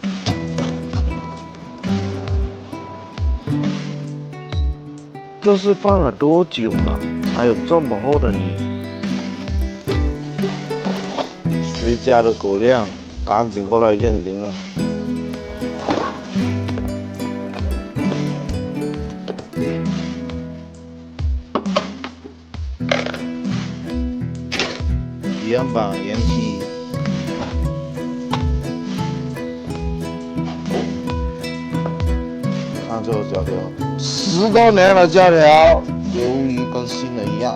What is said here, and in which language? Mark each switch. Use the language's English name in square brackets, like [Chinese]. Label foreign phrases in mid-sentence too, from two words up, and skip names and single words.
[Chinese] 這是放了多久了？還有這麼厚的泥？誰家的狗糧？趕緊過來驗靈了。原版原漆，看這個膠條，10多年的膠條，猶如跟新的一樣。